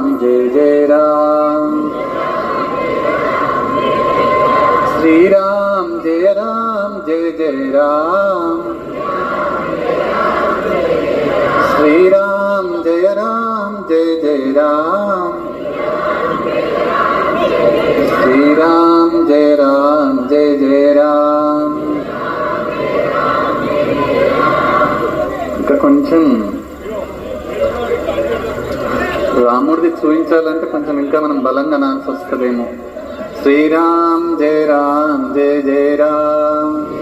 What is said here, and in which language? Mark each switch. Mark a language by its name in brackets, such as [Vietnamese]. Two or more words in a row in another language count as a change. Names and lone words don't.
[Sanskrit] जय जय राम। श्री राम जय जय राम। श्री राम जय जय राम। श्री राम जय जय राम। [Telugu] ఇంకా కొంచెం రాముడిది చూపించాలంటే కొంచెం ఇంకా మనం బలంగా నాల్సి వస్తుందేమో. [Sanskrit] श्रीराम जय जय राम.